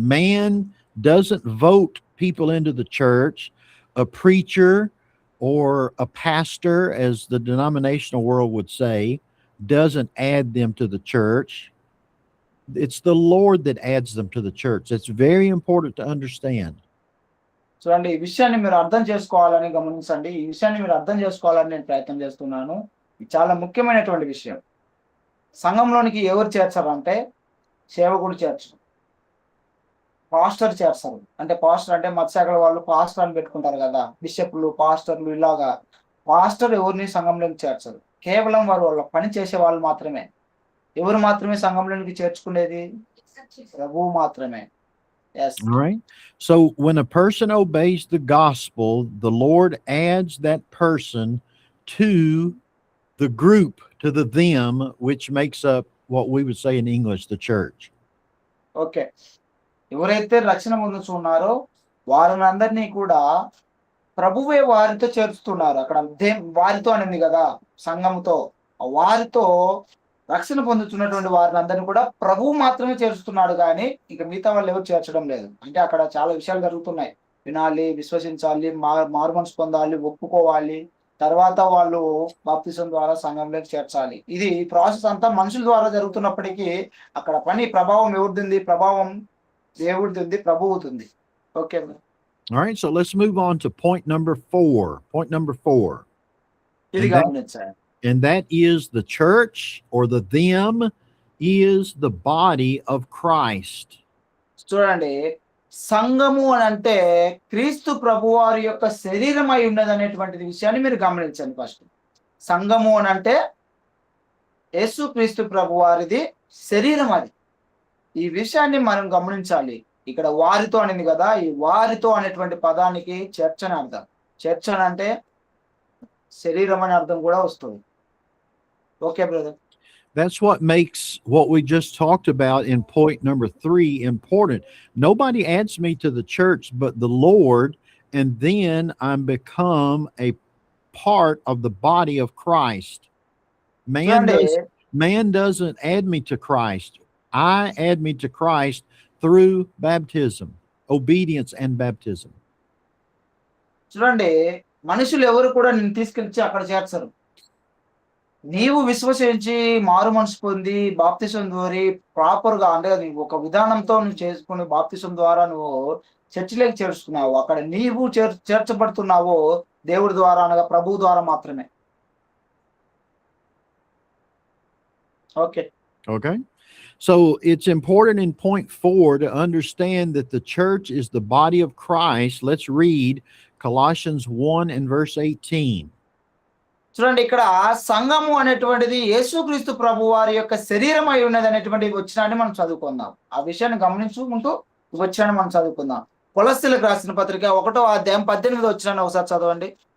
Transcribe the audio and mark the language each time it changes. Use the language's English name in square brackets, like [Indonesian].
[English] Man doesn't vote people into the church. A preacher or a pastor, as the denominational world would say, doesn't add them to the church. It's the Lord that adds them to the church. It's very important to understand. [Telugu] చూడండి, ఈ విషయాన్ని మీరు అర్థం చేసుకోవాలని గమనించండి. ఈ విషయాన్ని మీరు అర్థం చేసుకోవాలని నేను ప్రయత్నం చేస్తున్నాను. ఇది చాలా ముఖ్యమైనటువంటి విషయం. సంఘంలోనికి ఎవరు చేర్చారంటే సేవకుడు చేర్చరు, పాస్టర్ చేర్చరు. అంటే పాస్టర్ అంటే మత్స్యాగల వాళ్ళు పాస్టర్ అని పెట్టుకుంటారు కదా, బిషప్లు, పాస్టర్లు, ఇలాగా. పాస్టర్ ఎవరిని సంఘంలోకి చేర్చరు. కేవలం వాళ్ళ పని చేసే వాళ్ళు మాత్రమే. ఎవరు మాత్రమే సంఘంలోనికి చేర్చుకునేది? ప్రభువు మాత్రమే. Yes. [English] All right. So when a person obeys the gospel, the Lord adds that person to the group, to the them, which makes up what we would say in English, the church. Okay. [Telugu] ఎవరైతే రక్షణ పొందుతున్నారో వారినందరినీ కూడా ప్రభువే వారితో చేర్చుతున్నారు. అక్కడ వారితో అనేది కదా, సంఘంతో. వారితో రక్షణ పొందుతున్నటువంటి వారిని అందరినీ కూడా ప్రభువు మాత్రమే చేర్చుతున్నాడు, కానీ ఇక మిగతా వాళ్ళు ఎవరు చేర్చడం లేదు. అంటే అక్కడ చాలా విషయాలు జరుగుతున్నాయి. వినాలి, విశ్వసించాలి, మారు మనసు పొందాలి, ఒప్పుకోవాలి, తర్వాత వాళ్ళు బాప్తిసం ద్వారా సంఘంలోకి చేర్చాలి. ఇది ప్రాసెస్ అంతా మనుషుల ద్వారా జరుగుతున్నప్పటికీ అక్కడ పని ప్రభావం ఎవరిది? ప్రభావం దేవుడిది ఉంది, ప్రభువుతుంది. Okay. [English] All right. So let's move on to point number 4. Point number 4. [Telugu] ఇది గమనించాలి. [English] And that is the church, or the them is the body of Christ. [Telugu] చూడండి, సంఘము అని అంటే క్రీస్తు ప్రభువారి యొక్క శరీరం అయి ఉన్నది అనేటువంటి విషయాన్ని మీరు గమనించండి. ఫస్ట్ సంఘము అని అంటే యేసు క్రీస్తు ప్రభువారిది శరీరం అది. ఈ విషయాన్ని మనం గమనించాలి. ఇక్కడ వారితో అనేది కదా, ఈ వారితో అనేటువంటి పదానికి చర్చ్ అని అర్థం. చర్చ్ అని అంటే శరీరం అనే అర్థం కూడా వస్తుంది. [English] Okay brother. That's what makes what we just talked about in point number 3 important. Nobody adds me to the church but the Lord, and then I'm become a part of the body of Christ. Man doesn't add me to Christ. I add me to Christ through baptism, obedience and baptism. [Telugu] చూడండి, మనుషులు ఎవరు కూడా నిన్ను తీసుకెళ్ళి అక్కడ చేర్చరు. నీవు విశ్వసించి మారు మనసు పొంది బాప్తిసం ద్వారా ప్రాపర్గా, అంటే ఒక విధానంతో నువ్వు చేసుకుని బాప్తిసం ద్వారా నువ్వు చర్చిలోకి చేర్చుకున్నావు. అక్కడ నీవు చేర్చబడుతున్నావు దేవుడి ద్వారా, అనగా ప్రభువు ద్వారా మాత్రమే. [English] Okay. Okay. So it's important in point 4 to understand that the church is the body of Christ. Let's read Colossians 1 and verse 18. [Telugu] చూడండి, ఇక్కడ సంఘము అనేటువంటిది యేసుక్రీస్తు ప్రభు వారి యొక్క శరీరం అయి ఉన్నది అనేటువంటి వచనాన్ని మనం చదువుకుందాం. ఆ విషయాన్ని గమనించుకుంటూ వచనాన్ని మనం చదువుకుందాం. కొలస్సీలకు రాసిన పత్రిక 1వ అధ్యాయం 18వ వచనాన్ని ఒకసారి చదవండి.